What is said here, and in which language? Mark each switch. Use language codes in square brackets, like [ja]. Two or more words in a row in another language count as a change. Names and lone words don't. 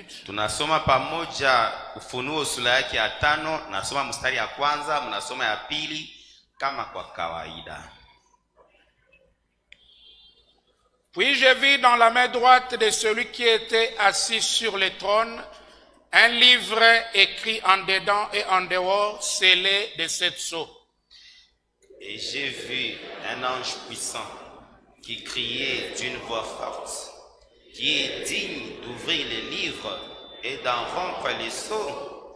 [sw] Tunasoma pamoja Ufunuo sura yake ya 5, nasoma mstari ya kwanza, mnasoma ya pili kama kwa kawaida. [fr] Puis je vis dans la main droite de celui qui était assis sur le trône un livre écrit en dedans et en dehors, scellé de 7 sceaux. Et j'ai vu un ange puissant qui criait d'une voix forte, qui est digne d'ouvrir les livres et d'en rompre les sceaux.